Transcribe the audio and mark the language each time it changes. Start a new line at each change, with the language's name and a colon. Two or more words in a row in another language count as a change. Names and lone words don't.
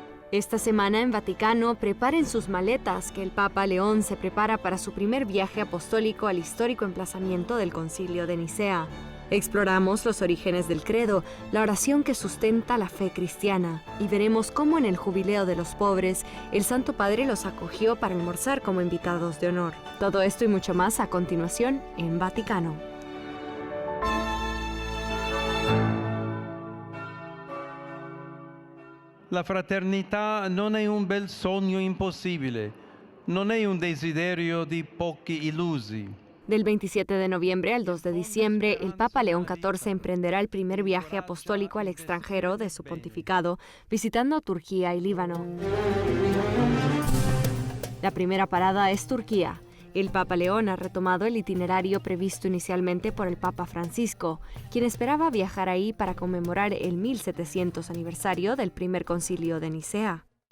Spanish: Esta semana en Vaticano, preparen sus maletas, que el Papa León se prepara para su primer viaje apostólico al histórico emplazamiento del Concilio de Nicea. Exploramos los orígenes del credo, la oración que sustenta la fe cristiana, y veremos cómo en el Jubileo de los Pobres, el Santo Padre los acogió para almorzar como invitados de honor. Todo esto y mucho más a continuación en Vaticano.
Italian: La fraternità non è un bel sogno impossibile, non è un desiderio di pochi illusi.
Spanish: Del 27 de noviembre al 2 de diciembre, el Papa León XIV emprenderá el primer viaje apostólico al extranjero de su pontificado, visitando Turquía y Líbano. La primera parada es Turquía. El Papa León ha retomado el itinerario previsto inicialmente por el Papa Francisco, quien esperaba viajar ahí para conmemorar el 1700 aniversario del primer concilio de Nicea.